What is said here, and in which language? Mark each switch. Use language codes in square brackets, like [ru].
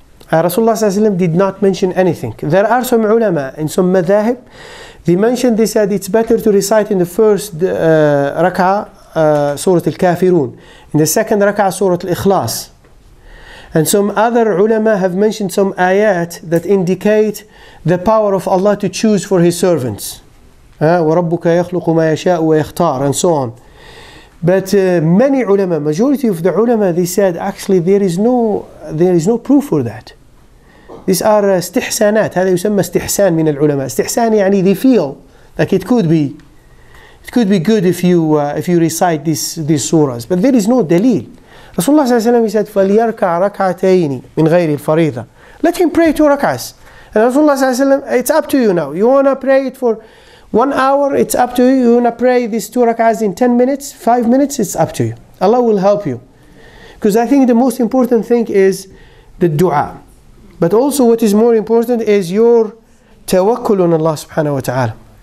[en] Rasulullah ﷺ did not mention anything. There are some ulama in some madhahib, they mentioned, they said it's better to recite in the first rak'ah Surah Al-Kafirun, in the second rak'ah Surah Al-Ikhlas. And some other ulama have mentioned some ayat that indicate the power of Allah to choose for His servants. [ar] وَرَبُّكَ يَخْلُقُ مَا يَشَاءُ وَيَخْتَارُ, [en] and so on. But many ulama, majority of the ulama, they said actually there is no proof for that. These are استحسانات. [ar] هذا يسمى استحسان من العلماء. [en] استحسان يعني they feel like it could be good if you recite these surahs, but there is no dalil. [ar] Rasulullah ﷺ, he said فَلْيَرْكَعْ رَكْعَتَيْنِ مِنْ غَيْرِ الْفَرِيضَةِ. [en] Let him pray 2 rak'ahs. And Rasulullah ﷺ, it's up to you now. You want to pray it for 1 hour, it's up to you. You want to pray these 2 rak'ahs in 10 minutes, 5 minutes, it's up to you. Allah will help you. Because I think the most important thing is the dua. But also what is more important is your tawakkul on Allah subhanahu wa ta'ala.